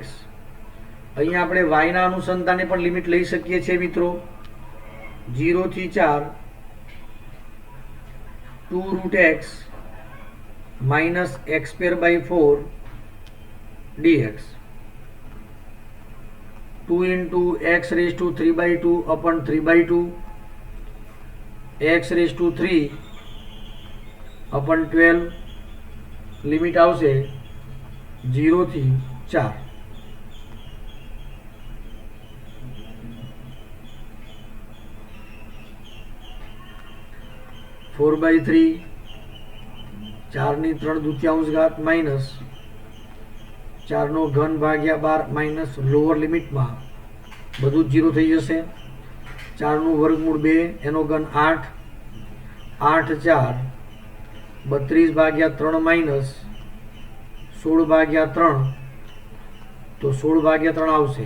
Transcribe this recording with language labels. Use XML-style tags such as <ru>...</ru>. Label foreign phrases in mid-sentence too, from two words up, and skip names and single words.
<gu>અહીંયા આપણે y ના અનુસંધાને પણ લિમિટ લઈ શકીએ છીએ મિત્રો. 0 થી 4 2√x માઇનસ x²/4 dx.</gu> <en>2 into x raised to 3/2 upon 3/2, x raised to 3 upon 12,</en> <gu>લિમિટ આવશે 0 થી 4.</gu> <en>four by three</en> <gu>4 ની 3/2 માઇનસ 4 નો ઘન ભાગ્યા 12 માઇનસ</gu> <en>lower limit</en> <gu>બધું જ 0 થઈ જશે. 4 નું વર્ગમૂળ 2, એનો ઘન 8, 8 4 32/3 માઇનસ 16/3, તો 16/3 આવશે.</gu>